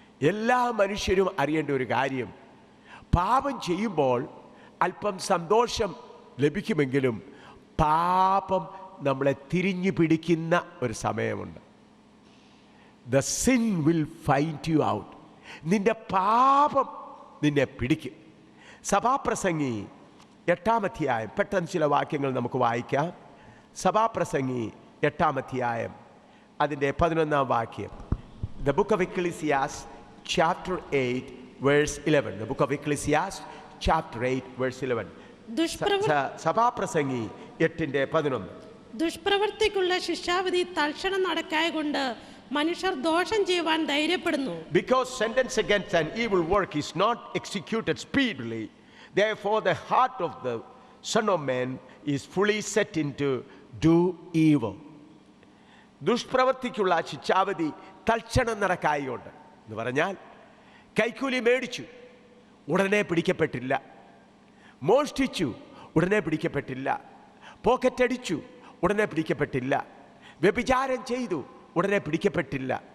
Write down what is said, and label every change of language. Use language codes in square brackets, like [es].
[ml] എല്ലാ മനുഷ്യരും അറിയേണ്ട ഒരു കാര്യം, പാപം ചെയ്യുമ്പോൾ അല്പം സന്തോഷം ലഭിക്കുമെങ്കിലും പാപം നമ്മളെ തിരിഞ്ഞു പിടിക്കുന്ന ഒരു സമയമുണ്ട്. [en] The sin will find you out. [ml] നിന്റെ പാപം നിന്നെ പിടിക്കും. സഭാപ്രസംഗി 8-ാം അധ്യായം, പെട്ടെന്ന് ചില വാക്യങ്ങൾ നമുക്ക് വായിക്കാം. സഭാപ്രസംഗി 8-ാം അധ്യായം അതിൻ്റെ 11-ാം വാക്യം. [en] The book of Ecclesiastes chapter 8 verse 11. The book of Ecclesiastes chapter 8 verse 11. [ml] സഭാപ്രസംഗി 8:11. ദുഷ്പ്രവൃത്തിക്കുള്ള ശിക്ഷാവിധി തൽക്ഷണം നടക്കായകൊണ്ട് മനുഷ്യർ ദോഷം ചെയ്യുവാൻ ധൈര്യപ്പെടുന്നു. [en] Because sentence against an evil work is not executed speedily, therefore the heart of the Son of Man is fully set into do evil. [ml] ദുഷ്പ്രവൃത്തിക്കുള്ള ശിക്ഷാവിധി തൽക്ഷണം നടക്കായുണ്ട് എന്ന് പറഞ്ഞാൽ, കൈക്കൂലി മേടിച്ചു ഉടനെ പിടിക്കപ്പെട്ടില്ല, മോഷ്ടിച്ചു ഉടനെ പിടിക്കപ്പെട്ടില്ല, പോക്കറ്റടിച്ചു ഉടനെ പിടിക്കപ്പെട്ടില്ല, വ്യഭിചാരം ചെയ്തു ഉടനെ പിടിക്കപ്പെട്ടില്ല.